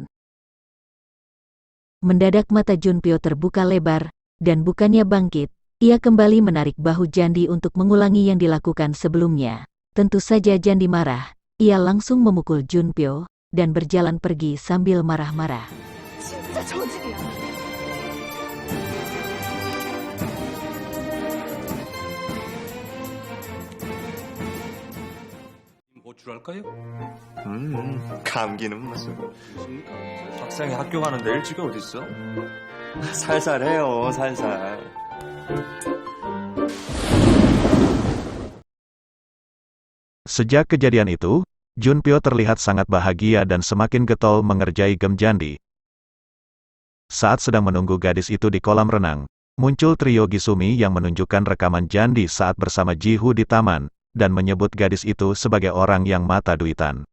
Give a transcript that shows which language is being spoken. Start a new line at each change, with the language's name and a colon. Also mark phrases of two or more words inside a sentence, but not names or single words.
Indonesian: Mendadak mata Junpyo terbuka lebar, dan bukannya bangkit, ia kembali menarik bahu Jandi untuk mengulangi yang dilakukan sebelumnya. Tentu saja Jandi marah, ia langsung memukul Junpyo, dan berjalan pergi sambil marah-marah.
Korean: 진짜 저질이야. 보출할까요? 감기는 무슨. 무십니까? 학생이 학교 가는데 일찍이 어딨어? 살살 해요, 살살.
Indonesian: Sejak kejadian itu, Junpyo terlihat sangat bahagia dan semakin getol mengerjai Gem Jandi. Saat sedang menunggu gadis itu di kolam renang, muncul trio Gisumi yang menunjukkan rekaman Jandi saat bersama Ji-Hoo di taman, dan menyebut gadis itu sebagai orang yang mata duitan.